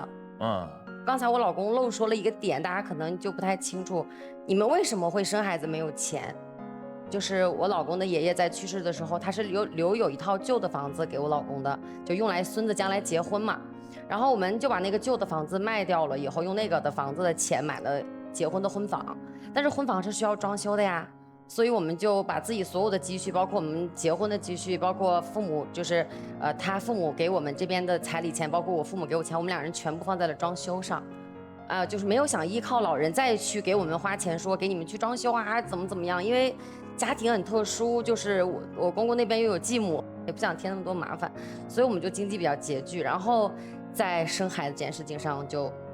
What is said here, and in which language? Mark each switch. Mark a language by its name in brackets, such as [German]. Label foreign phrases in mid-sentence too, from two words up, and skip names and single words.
[Chinese] 剛才我老公漏說了一個點，大家可能就不太清楚，你們為什麼會生孩子沒有錢？就是我老公的爺爺在去世的時候，他是留有一套舊的房子給我老公的，就用來孫子將來結婚嘛。然後我們就把那個舊的房子賣掉了，以後用那個的房子的錢買了結婚的婚房，但是婚房是需要裝修的呀，所以我們就把自己所有的積蓄，包括我們結婚的積蓄，包括父母就是他父母給我們這邊的彩禮錢，包括我父母給我錢，我們兩人全部放在了裝修上，就是沒有想依靠老人再去給我們花錢，說給你們去裝修啊，怎麼樣，因為家庭很特殊，就是我公公那邊又有继母，也不想添那麼多麻煩，所以我們就經濟比較拮據，然後在生孩子這件事情上就